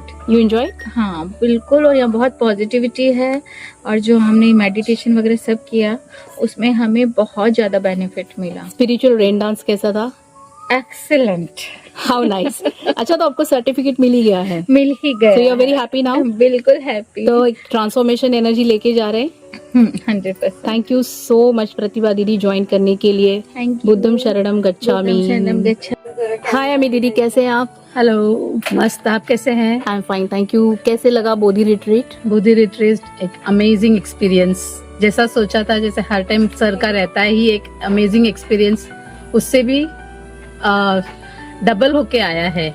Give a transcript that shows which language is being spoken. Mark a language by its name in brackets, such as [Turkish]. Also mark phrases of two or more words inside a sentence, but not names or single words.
[English] You enjoy? [Hindi] हाँ बिल्कुल। और यहाँ बहुत पॉजिटिविटी है और जो हमने मेडिटेशन वगैरह सब किया उसमें हमें बहुत ज्यादा बेनिफिट मिला। [English] spiritual rain dance [Hindi] कैसा था? [English] एक्सेलेंट। How nice. [Hindi] अच्छा, तो आपको सर्टिफिकेट मिल ही गया है? मिल ही गया। [English] So you are very happy now? [Hindi] बिल्कुल हैप्पी। तो एक [English] transformation energy [Hindi] लेके जा रहे हैं। 100%। [English] thank you so much [Hindi] प्रतिभा दीदी ज्वाइन करने के लिए। [English] Thank you. [Pali] बुद्धम शरणम गच्छामि। [Hindi] हाय अमी दीदी, कैसे हैं आप? हेलो, मस्त। आप कैसे हैं? [English] I am fine, thank you. [Hindi] कैसे लगा [English] बोधी रिट्रीट? [Hindi] बोधी रिट्रीट [English] एक amazing experience। [Hindi] जैसा सोचा था, जैसे हर टाइम सर का रहता है ही एक [English] amazing experience, [Hindi] उससे भी डबल होके आया है।